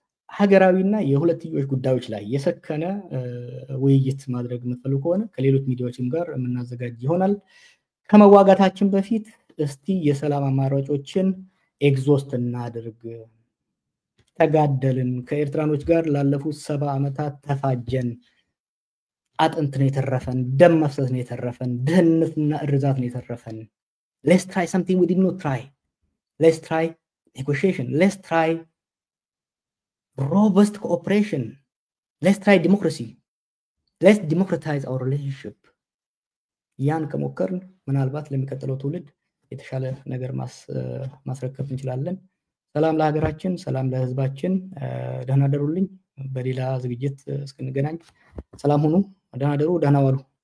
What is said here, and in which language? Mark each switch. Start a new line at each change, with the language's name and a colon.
Amharic: ሀገራዊና የሁለትዮሽ ጉዳዮች ላይ የሰከነ ውይይት ማድረግ የምትፈልጉ ከሆነ ከሌሎች ሚዲያዎችም ጋር የምናዘጋጅ ይሆናል። ከመዋጋታችን በፊት እስቲ የሰላም አማራጮችን ኤግዞስት እናድርግ። ተጋደልን፣ ከኤርትራኖች ጋር ላለፉት 70 ዓመታት ተፋጀን። አጥንት ነው የተረፈን፣ ደም መፍሰስ ነው የተረፈን፣ ድህነትና እርዛት ነው የተረፈን።
English: let's try something we did not try. let's try negotiation, let's try robust cooperation, let's try democracy, let's democratize our relationship.
Amharic: ያን ከሞከርን ምናልባት ለሚቀጥለው ትውልድ የተሻለ ነገር ማስረከብ እንችላለን። ሰላም ለሀገራችን፣ ሰላም ለህዝባችን። ደህና ደሩልኝ። በሌላ ዝግጅት እስክንገናኝ ሰላም ሁኑ። ደህና ደሩ፣ ደህና ዋሉ።